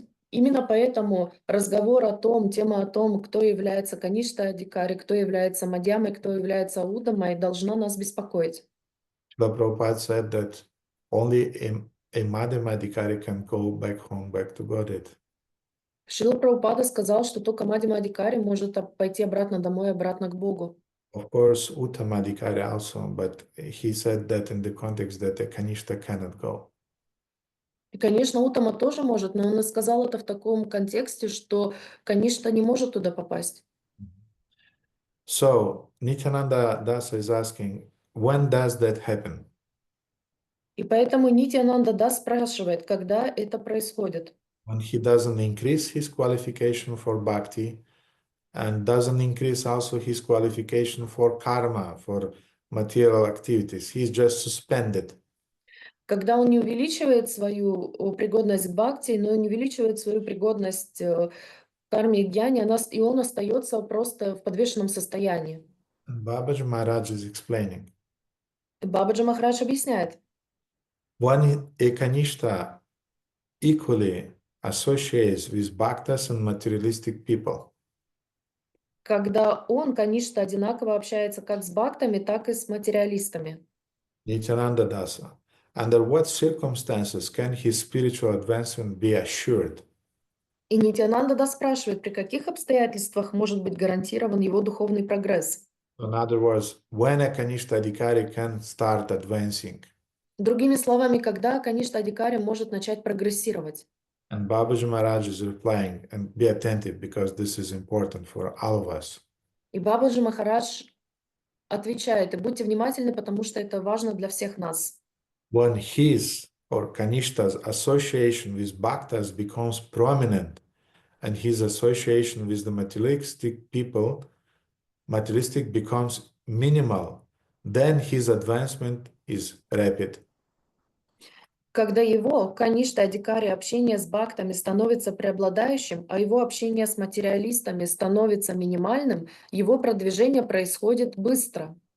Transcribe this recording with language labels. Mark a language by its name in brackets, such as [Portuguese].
[Russian] Именно поэтому разговор о том, тема о том, кто является Каништа Адhikari, кто является Мадьямой, кто является Удамой, должна нас беспокоить. [English] Srila Prabhupada said that only a Madhyama Adhikari can go back home, back to Godhead. [Russian] Шрила Прабхупада сказал, что только Мадьяма Адhikari может пойти обратно домой, обратно к Богу. [English] Of course, Uttama Adhikari also, but he said that in the context that a Kanishta cannot go. [Russian] И, конечно, Уттама тоже может, но он и сказал это в таком контексте, что Каништа не может туда попасть. [English] So, Nityananda Dasa is asking, when does that happen? [Russian] И поэтому Нитьянанда Дас спрашивает, когда это происходит. [English] When he doesn't increase his qualification for bhakti and doesn't increase also his qualification for karma, for material activities. He's just suspended. [Russian] Когда он не увеличивает свою пригодность к бхакти, но не увеличивает свою пригодность к карме и гьяне, и он остается просто в подвешенном состоянии. [English] And Babaji Maharaj is explaining. [Russian] Бабаджи Махарадж объясняет. [English] When a Kanishta equally associates with bhaktas and materialistic people, [Russian] Когда он, Каништа, одинаково общается как с бхактами, так и с материалистами. [English] Nityananda Dasa, under what circumstances can his spiritual advancement be assured? [Russian] И Нитьянанда Дас спрашивает, при каких обстоятельствах может быть гарантирован его духовный прогресс? [English] In other words, when a Kanishta Adhikari can start advancing? [Russian] Другими словами, когда Каништа Адhikari может начать прогрессировать? [English] And Babaji Maharaj is replying, and be attentive because this is important for all of us. [Russian] И Бабаджи Махарадж отвечает, и будьте внимательны, потому что это важно для всех нас. [English] When his or Kanishta's association with bhaktas becomes prominent and his association with the materialistic people, materialistic becomes minimal, then his advancement is rapid. [Russian] Когда его, Каништа Адhikari, общение с бхактами становится преобладающим, а его общение с материалистами становится минимальным, его продвижение происходит быстро.